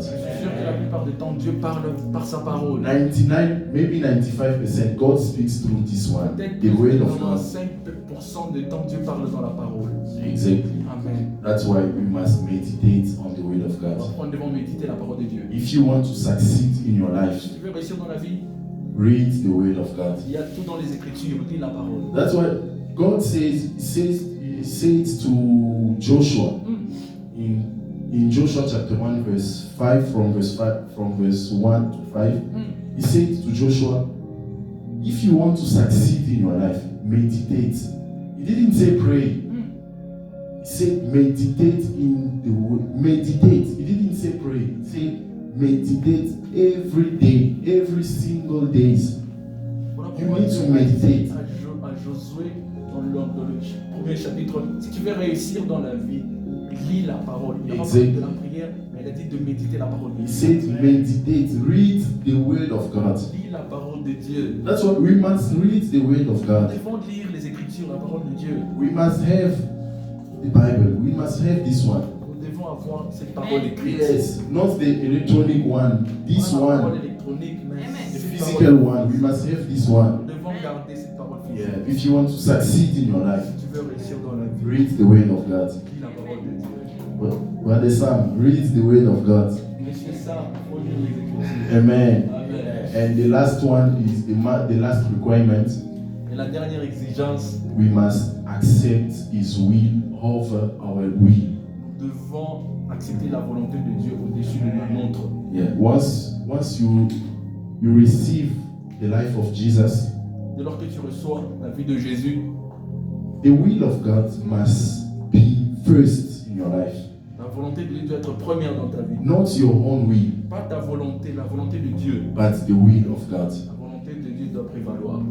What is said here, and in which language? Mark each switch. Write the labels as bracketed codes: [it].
[fr] Je suis sûr que la plupart du temps, Dieu parle par sa parole. [en] 95%, God speaks through this one, [fr] Peut-être [en] the word of [fr] que [en] God. [fr] 5% du temps, Dieu parle dans la parole. [en] Exactly. Amen. That's why we must meditate on the word of God. [fr] Pourquoi nous devons méditer la parole de Dieu? [en] If you want to succeed in your life, [fr] Si tu veux réussir dans la vie, [en] read the word of God. [fr] il y a tout dans les Écritures, lis la parole. [en] That's why God says, he says to Joshua in Joshua chapter 1 verse 5 from verse 1 to 5, he said to Joshua, if you want to succeed in your life, meditate. He didn't say pray. He said meditate in the word. Meditate. He didn't say pray. He said meditate every day, every single days. [fr] Voilà [en] You [fr] pourquoi [en] need [fr] Dieu [en] to meditate. [fr] à Josué dans le premier chapitre, si tu veux réussir dans la vie, lis la parole. Il n'a pas parlé de la prière, mais il a dit de méditer la parole de [en] He [fr] Dieu. [en] said meditate, read the word of God. [fr] Lis la parole de Dieu. [en] That's what we must read the word of [fr] Nous [en] God. [fr] devons lire les Écritures. sur la parole de Dieu. [en] We must have the Bible. We must have this one. [fr] Nous devons avoir cette parole écrite. [en] Yes, not the electronic one. This [fr] Pas la parole [en] one, [fr] électronique, mais [en] the [fr] cette [en] physical [fr] parole. [en] one. We must have this one. [fr] Nous devons garder cette parole physique. [en] Yeah. If you want to succeed in your life, [fr] Si tu veux réussir dans la vie, [en] read the Word of God. [fr] lis la parole de Dieu. [en] Brother Sam, read the Word of God. [fr] Monsieur ça, il faut lire les Écritures. Amen. Amen. [en] And the last one is the last requirement. [fr] Et la dernière exigence, [en] We must accept His will over our will. [fr] nous devons accepter la volonté de Dieu au-dessus de la nôtre. [en] Yeah. Once you receive the life of Jesus, [fr] Dès lors que tu reçois la vie de Jésus, [en] the will of God must be first in your life, [fr] la volonté de Dieu doit être première dans ta vie. [en] not your own will, [fr] Pas ta volonté, la volonté de Dieu. [en] but the will of God. [fr] La volonté de Dieu doit prévaloir.